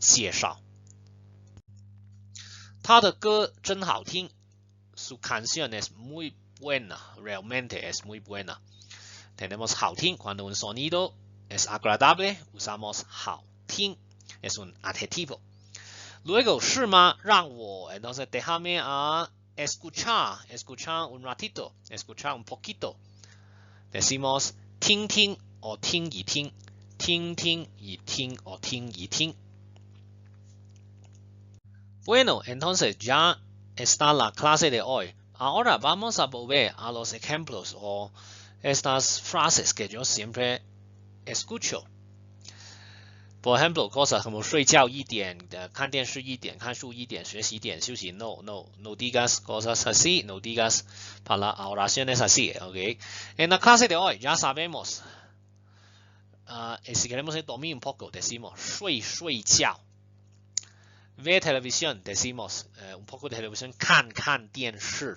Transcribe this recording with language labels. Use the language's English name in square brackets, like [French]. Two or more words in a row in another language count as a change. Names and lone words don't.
[Chinese] 他的歌真好听. [Spanish] Su canción es muy buena, realmente es muy buena. Tenemos 好听 cuando un sonido es agradable, usamos 好听, es un adjetivo. Luego, [Chinese] 是吗? 让我, [Spanish] entonces déjame escuchar un ratito, escuchar un poquito. Decimos [Chinese] 听听 [Spanish] o [Chinese] 听一听, 听听一听 [Spanish] o [Chinese] 听一听. [Spanish] Bueno, entonces ya está la clase de hoy. Ahora vamos a volver a los ejemplos o estas frases que yo siempre escucho. Por ejemplo, cosas como [Chinese] 睡觉一点, 看电视一点, 看书一点, 学习一点, 休息 [Spanish] no digas cosas así, no digas oraciones así, ¿ok? En la clase de hoy ya sabemos, si queremos dormir un poco, decimos 睡觉. Ver televisión, decimos un poco de televisión, [Chinese] 看电视.